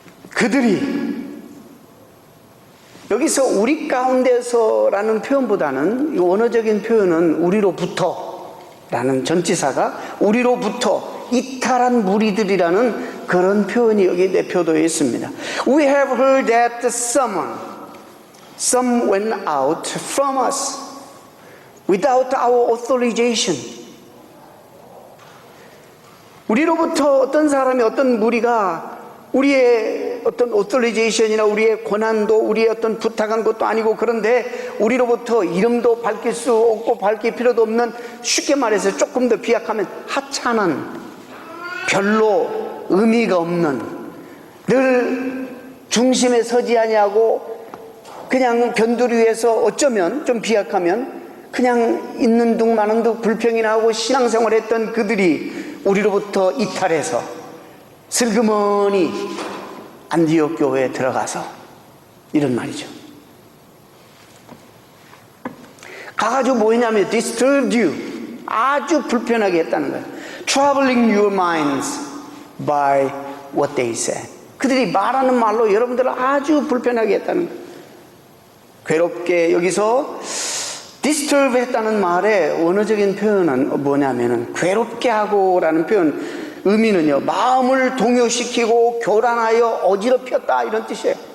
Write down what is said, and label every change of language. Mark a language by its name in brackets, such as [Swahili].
[Korean] 그들이, 여기서 우리 가운데서라는 표현보다는, 이 원어적인 표현은 우리로부터 라는 전치사가 우리로부터 이탈한 무리들이라는 그런 표현이 여기 내표되어 있습니다. [English] We have heard that some went out from us without our authorization. [Korean] 우리로부터 어떤 사람이, 어떤 무리가 우리의 어떤 authorization이나 우리의 권한도, 우리의 어떤 부탁한 것도 아니고, 그런데 우리로부터 이름도 밝힐 수 없고 밝힐 필요도 없는, 쉽게 말해서 조금 더 비약하면 하찮은, 별로 의미가 없는, 늘 중심에 서지 아니하고 그냥 변두리 위에서 어쩌면 좀 비약하면 그냥 있는 둥 마는 둥 불평이나 하고 신앙생활했던 그들이 우리로부터 이탈해서 슬그머니 안디옥 교회에 들어가서 이런 말이죠. 가가지고 뭐 했냐면 [English] disturbed you, [Korean] 아주 불편하게 했다는 거예요. [English] Troubling your minds by what they say. [Korean] 그들이 말하는 말로 여러분들을 아주 불편하게 했다는 거예요. 괴롭게, 여기서 disturb 했다는 말의 원어적인 표현은 뭐냐면은 괴롭게 하고 라는 표현 의미는요, 마음을 동요시키고 교란하여 어지럽혔다 이런 뜻이에요.